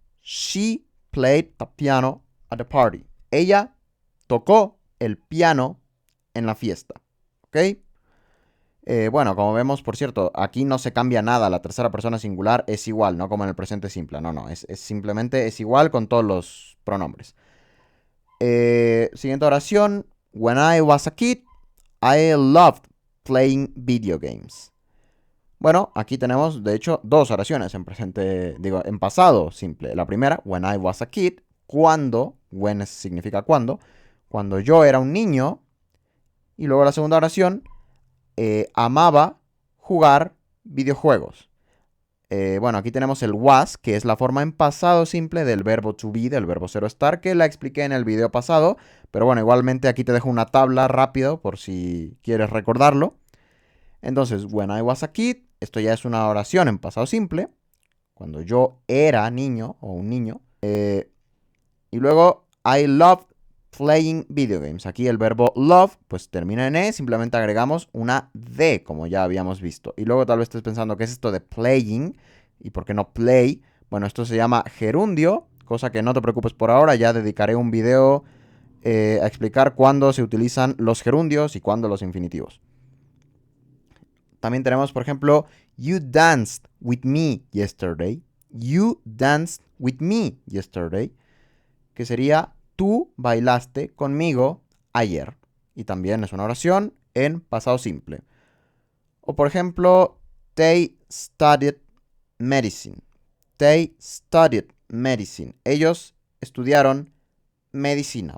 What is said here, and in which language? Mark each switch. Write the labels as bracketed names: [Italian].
[English] She played the piano at the party. [Spanish] Ella tocó el piano en la fiesta. ¿Ok? Bueno, como vemos, por cierto, aquí no se cambia nada. La tercera persona singular es igual, no como en el presente simple. No, es simplemente es igual con todos los pronombres. Siguiente oración. [English] When I was a kid, I loved playing video games. [Spanish] Bueno, aquí tenemos, de hecho, dos oraciones en presente, digo, en pasado simple. La primera, [English] when I was a kid, [Spanish] cuando, when significa cuando yo era un niño. Y luego la segunda oración, amaba jugar videojuegos. Bueno, aquí tenemos el was, que es la forma en pasado simple del verbo to be, del verbo ser o estar, que la expliqué en el video pasado. Pero bueno, igualmente aquí te dejo una tabla rápido por si quieres recordarlo. Entonces, [English] when I was a kid, [Spanish] esto ya es una oración en pasado simple, cuando yo era niño o un niño. [English] Y luego, I loved playing video games. [Spanish] Aquí el verbo love, pues termina en E, simplemente agregamos una D, como ya habíamos visto. Y luego tal vez estés pensando, ¿qué es esto de playing? ¿Y por qué no play? Bueno, esto se llama gerundio, cosa que no te preocupes por ahora, ya dedicaré un video a explicar cuándo se utilizan los gerundios y cuándo los infinitivos. También tenemos, por ejemplo, [English] you danced with me yesterday. You danced with me yesterday. [Spanish] Que sería, tú bailaste conmigo ayer. Y también es una oración en pasado simple. O por ejemplo, [English] they studied medicine. They studied medicine. [Spanish] Ellos estudiaron medicina.